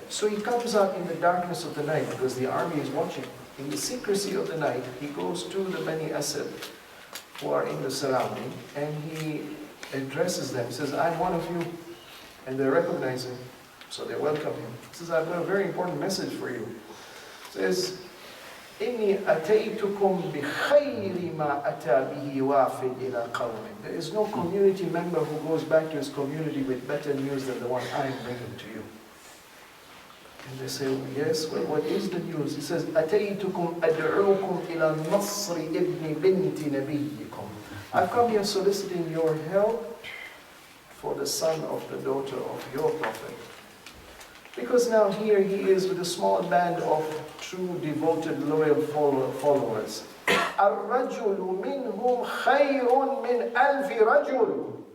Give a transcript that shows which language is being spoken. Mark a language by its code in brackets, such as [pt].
[en] So he comes out in the darkness of the night because the army is watching. In the secrecy of the night, he goes to the Bani Asad who are in the surrounding and he addresses them. He says, I'm one of you. And they recognize him. So they welcome him. He says, I've got a very important message for you. He says, [ar] إِنِّي أَتَيْتُكُمْ بِخَيْرِ مَا أَتَى بِهِ وَافٍ إِلَىٰ قَوْمٍ. [en] There is no community member who goes back to his community with better news than the one I am bringing to you. And they say, yes, well, what is the news? He says, [ar] أَتَيْتُكُمْ أَدْعُوكُمْ إِلَى النَّصْرِ إِبْنِ بِنْتِ نَبِيِّكُمْ. [en] I've come here soliciting your help for the son of the daughter of your prophet. Because now here he is with a small band of true, devoted, loyal followers. [ar] الرَّجُلُ مِنْهُمْ خَيْرٌ مِنْ أَلْفِ رَجُلٍ.